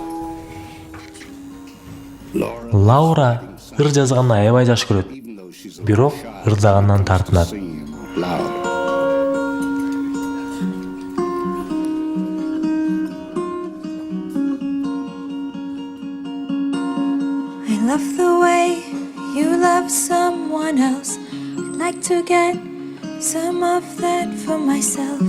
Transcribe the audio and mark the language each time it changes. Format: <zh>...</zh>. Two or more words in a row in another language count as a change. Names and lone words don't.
<ky>Лаура ыр жазганды аябай жакшы көрөт. Бирок ырдагандан тартынат.</ky> <en>I love the way you love someone else. I'd like to get some of that for myself.</en>